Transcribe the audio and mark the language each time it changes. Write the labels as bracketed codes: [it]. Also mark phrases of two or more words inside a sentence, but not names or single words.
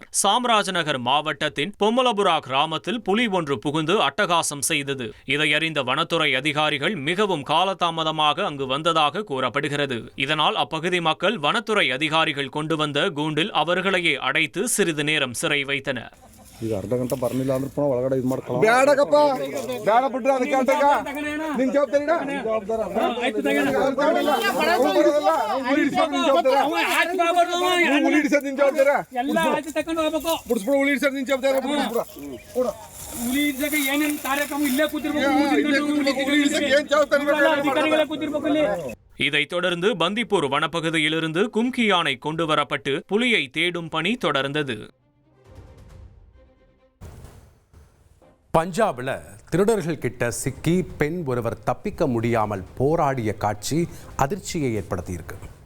[ta] சாம்ராஜ் நகர் மாவட்டத்தின் பொம்மலபுரா கிராமத்தில் புலி ஒன்று புகுந்து அட்டகாசம் செய்தது. இதை அறிந்த வனத்துறை அதிகாரிகள் மிகவும் காலதாமதமாக அங்கு வந்ததாக கூறப்படுகிறது. இதனால் அப்பகுதி மக்கள் வனத்துறை அதிகாரிகள் கொண்டு வந்த கூண்டில் அவர்களையே அடைத்து சிறிது நேரம் சிறை வைத்தனர். [kn] ಈಗ ಅರ್ಧ ಗಂಟೆ ಬರ್ಲಿಲ್ಲ ಅಂದ್ರೆ ಪುನಃ ಒಳಗಡೆ ಇದು ಮಾಡ್ಕೊಳ್ಳೋ ಬೇಡಕಪ್ಪ ಬೇಡ ಬಿಟ್ರೆ ಅದಕ್ಕೆ ಅಂತಕ ನಿನ್ ಜವಾಬ್ದಾರಿನಾ ಉಳಿಡಿಸೋದು ನಿನ್ ಜವಾಬ್ದಾರ ಎಲ್ಲ ಆಯ್ತು ತಕೊಂಡು ಹೋಗ್ಬೇಕು ಬಿಡಿಸ್ಬಿಡು ಉಳಿಡಿಸೋದು ನಿನ್ ಜವಾಬ್ದಾರ ಬಿಡಿಸ್ಬಿಡು ಉಳಿಡಿಸಕ ಏನೇನು ಕಾರ್ಯಕ್ರಮ ಇಲ್ಲೇ ಕೂತಿರ್ಬೇಕು. [ta] இதைத் தொடர்ந்து பந்திப்பூர் வனப்பகுதியிலிருந்து கும்கி யானை கொண்டுவரப்பட்டு புலியை தேடும் பணி தொடர்ந்தது. பஞ்சாபில் திருடர்கள் கிட்ட சிக்கி பெண் ஒருவர் தப்பிக்க முடியாமல் போராடிய காட்சி அதிர்ச்சியை ஏற்படுத்தியிருக்கு.